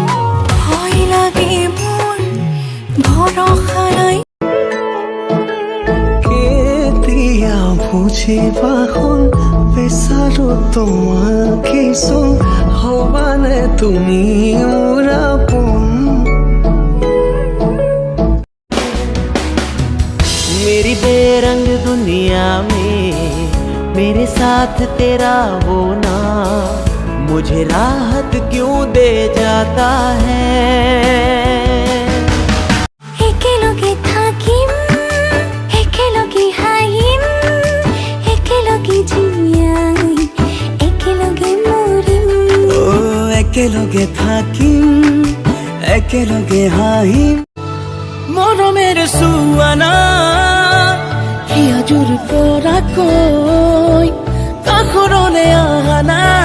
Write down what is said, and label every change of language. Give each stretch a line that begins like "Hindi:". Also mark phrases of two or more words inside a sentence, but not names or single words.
Assamese: ভয় লাগে মোৰ ভৰসা নাই কেতিয়া বুজিবা হ'ল বিচাৰো তোমাকে চোন হবানে তুমি মোৰ আপোন
Hindi: मेरी बेरंग दुनिया में मेरे साथ तेरा होना मुझे राहत क्यों दे जाता है
Assamese: একেলগে থাকিম একেলগে হাঁহিম একেলগে জীয়াই একেলগে মৰিম ও একেলগে থাকিম একেলগে হাঁহিম মৰমেৰে চুৱানা হিয়াজুৰ পৰা কৈ কাষৰলৈ আহানা